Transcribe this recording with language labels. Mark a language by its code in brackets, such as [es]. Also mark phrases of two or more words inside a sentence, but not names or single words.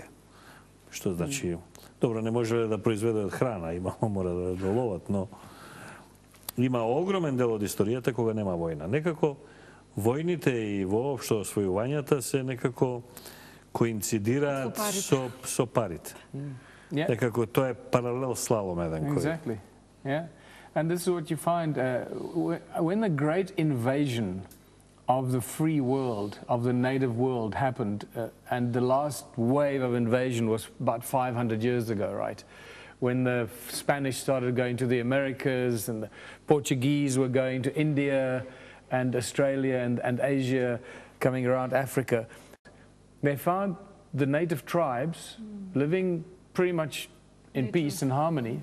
[mk] Што значи, добро, не можеле да произведат храна, мора да доловат, но има огромен дел од историјата кога нема војна. Некако војните и воопшто освојувањата се некако коинцидираат со парите. Некако тоа е паралел слалом еден кој. [en] Exactly. Yeah. And this is what you find when the great invasion of the free world, of the native world happened, and the last wave of invasion was about 500 years ago, right? When the Spanish started going to the Americas and the Portuguese were going to India and Australia and Asia, coming around Africa, they found the native tribes living pretty much in peace and harmony.